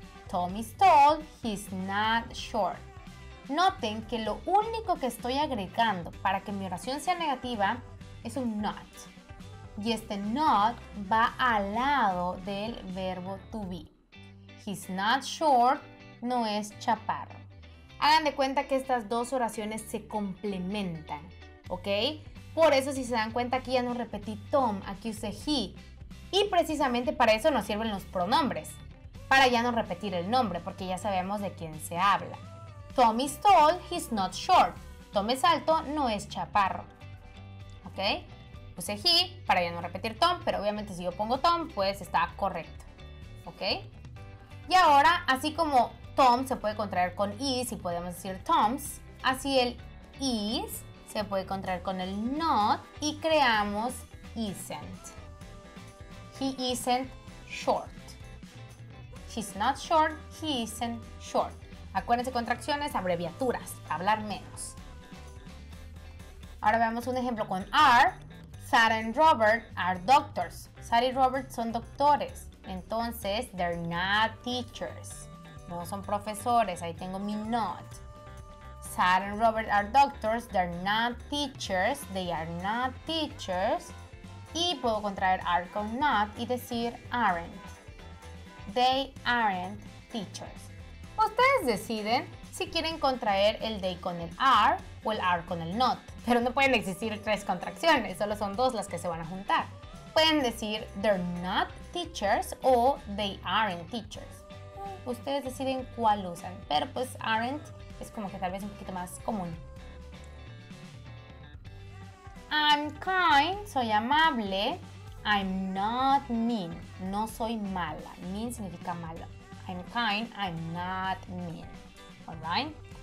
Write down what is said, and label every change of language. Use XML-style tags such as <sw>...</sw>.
<en>Tom is tall, he's not short.</en> <es>Noten que lo único que estoy agregando para que mi oración sea negativa es un not. Y este not va al lado del verbo to be.</es> <en>He's not short</en> <es>no es chaparro. Hagan de cuenta que estas dos oraciones se complementan, ¿ok? Por eso si se dan cuenta aquí ya no repetí Tom, aquí usé he. Y precisamente para eso nos sirven los pronombres, para ya no repetir el nombre, porque ya sabemos de quién se habla.</es> <en>Tom is tall, he's not short.</en> <es>Tom es alto, no es chaparro. ¿Ok? Puse he para ya no repetir Tom, pero obviamente si yo pongo Tom, pues está correcto. ¿Ok? Y ahora, así como Tom se puede contraer con is y podemos decir Toms, Así el is se puede contraer con el not y creamos isn't.</es> <en>He isn't short. She's not short, he isn't short.</en> <es>Acuérdense, contracciones, abreviaturas, hablar menos. Ahora veamos un ejemplo con are.</es> <en>Sarah and Robert are doctors.</en> <es>Sarah y Robert son doctores. Entonces,</es> <en>they're not teachers.</en> <es>No son profesores. Ahí tengo mi not.</es> <en>Sarah and Robert are doctors. They're not teachers. They are not teachers.</en> <es>Y puedo contraer are con not y decir aren't.</es> <en>They aren't teachers.</en> <es>Ustedes deciden si quieren contraer el they con el are o el are con el not. Pero no pueden existir tres contracciones, solo son dos las que se van a juntar. Pueden decir</es> <en>they're not teachers</en> <es>o</es> <en>they aren't teachers.</en> <es>Ustedes deciden cuál usan, pero pues aren't es como que tal vez un poquito más común.</es> <en>I'm kind,</en> <es>soy amable.</es> <en>I'm not mean,</en> <es>no soy mala. Mean significa mala.</es> <en>I'm kind, I'm not mean. Alright.</en>